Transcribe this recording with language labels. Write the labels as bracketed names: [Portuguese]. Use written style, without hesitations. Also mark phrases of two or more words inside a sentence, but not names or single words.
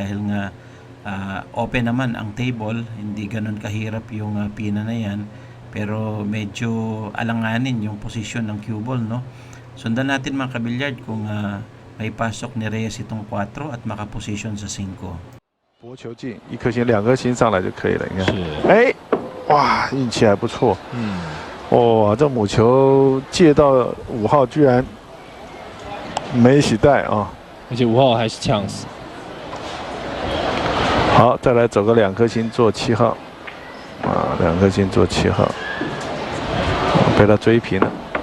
[Filipino] Dahil nga open naman ang table. Hindi ganun kahirap yung pina na yan. Pero medyo alanganin yung posisyon ng cue ball, no? Sundan natin mga kabilyard kung may pasok ni Reyes itong 4 at makaposisyon sa 5. [Chinese] 薄球进1颗星2颗星上来就可以了，你看，哎，哇，运气还不错，哇，这母球借到5号居然没洗带啊，而且5号还是 chance。好，再来走个2颗星做7号，啊，2颗星做7号，被他追平了。